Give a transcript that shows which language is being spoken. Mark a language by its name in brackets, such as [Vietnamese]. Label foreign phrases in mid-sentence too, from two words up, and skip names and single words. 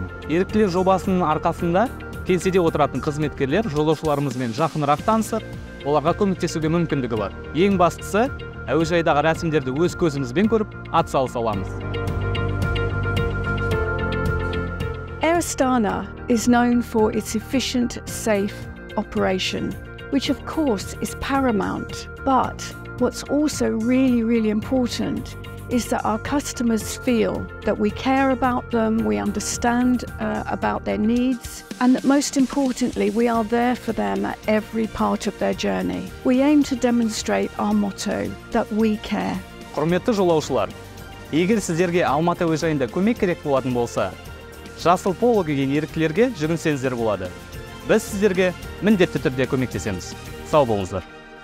[Kazakh] Еріктілер жобасының арқасында кеңседе отыратын қызметкерлер жолаушыларымызмен жақынырақ танысып, оларға көмектесуге мүмкіндігі бар. Ең бастысы, әуежайдағы рәсімдерді өз көзімізбен көріп, атсалыса аламыз. [English] Astana is known for its efficient, safe operation, which of course is paramount. But what's also really important is that our customers feel that we care about them, we understand about their needs, and that most importantly, we are there for them at every part of their journey. We aim to demonstrate our motto, that we care. [Kazakh] Құрметті жолаушылар, егер сіздерге Алматы әуежайында көмек керек болатын болса, жасыл поло киген еріктілерге жүгінсеңіздер болады. Біз сіздерге міндетті түрде көмектесеміз. Сау болыңыздар.